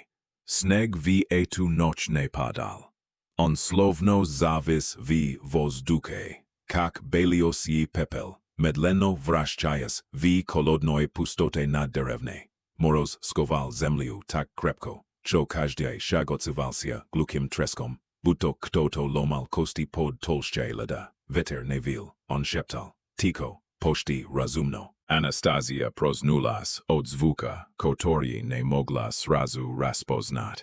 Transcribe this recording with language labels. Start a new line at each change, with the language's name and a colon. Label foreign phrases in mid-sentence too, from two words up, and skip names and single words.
Russian: Снег в эту ночь не падал. Он словно завис в воздухе. Как белесый пепел. Медленно вращаясь в холодной пустоте над деревней. Мороз сковал землю так крепко, что каждый шаг отзывался глухим треском, будто кто-то ломал кости под толще льда. Ветер не вил, он шептал, тихо, почти разумно. Анастасия проснулась от звука, который не могла сразу распознать.